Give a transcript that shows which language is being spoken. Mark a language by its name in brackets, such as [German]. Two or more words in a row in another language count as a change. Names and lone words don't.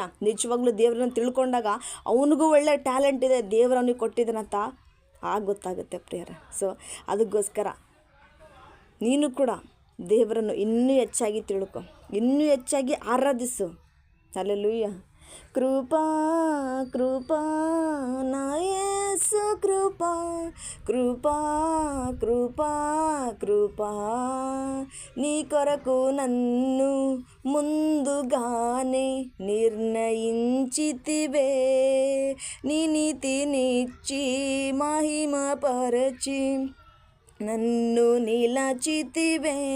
[Kannada] ನಿಜವಾಗ್ಲೂ ದೇವರನ್ನು ತಿಳ್ಕೊಂಡಾಗ ಅವನಿಗೂ ಒಳ್ಳೆ ಟ್ಯಾಲೆಂಟ್ ಇದೆ, ದೇವರು ಅವನಿಗೆ ಕೊಟ್ಟಿದ್ದಾನಂತ ಗೊತ್ತಾಗುತ್ತೆ ಪ್ರಿಯರೇ. ಸೊ ಅದಕ್ಕೋಸ್ಕರ ನೀನು ಕೂಡ ದೇವರನ್ನು ಇನ್ನೂ ಹೆಚ್ಚಾಗಿ ತಿಳ್ಕೊ, ಇನ್ನೂ ಹೆಚ್ಚಾಗಿ ಆರಾಧಿಸು. [Telugu] ಹಲ್ಲೆಲೂಯಾ. కృపా కృపా నా యేసు కృపా, కృపా కృపా కృపా నీ కొరకు నన్ను ముందుగానే నిర్ణయించితివే, నీ నీతినిచ్చి మహిమపరచి నన్ను నిలచితివే.